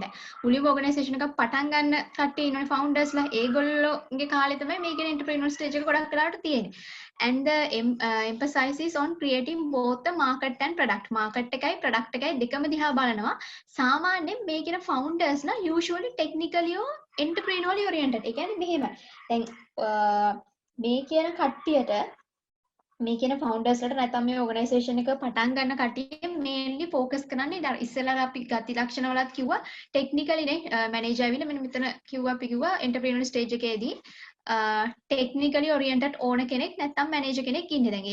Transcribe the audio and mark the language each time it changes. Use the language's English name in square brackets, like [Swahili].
[Sinhala] දැන් මුලින්ම organization එකක් පටන් ගන්න කට්ටිය ඉන්නනේ foundersලා. ඒගොල්ලෝගේ කාලේ තමයි මේ කියන entrepreneurial stage එක ගොඩක් වෙලාවට තියෙන්නේ. [English] And the emphasis is on creating both the market and product. [Sinhala] market එකයි product එකයි දෙකම දිහා බලනවා. සාමාන්‍යයෙන් මේ කියන foundersලා [English] usually technically or entrepreneurially oriented. [Sinhala] ඒ කියන්නේ මෙහෙම. දැන් මේ කියන කට්ටියට මේ කියන ෆවුන්ඩර්ස්ලට නැත්නම් මේ ඕගනයිසේෂන් එක පටන් ගන්න කට්ටිය මේන්ලි ફોකස් කරන්නේ ඉස්සෙල්ලා අපි ගති ලක්ෂණ වලත් කිව්වා ටෙක්නිකලි නේ මැනේජර් ඇවිල්ලා මෙන්න මෙතන අපි කිව්වා එන්ටර්ප්‍රීනියර් ස්ටේජ් එකේදී ටෙක්නිකලි ඔරියන්ටඩ් ඕන කෙනෙක් නැත්නම් මැනේජර් කෙනෙක් ඉන්නේ.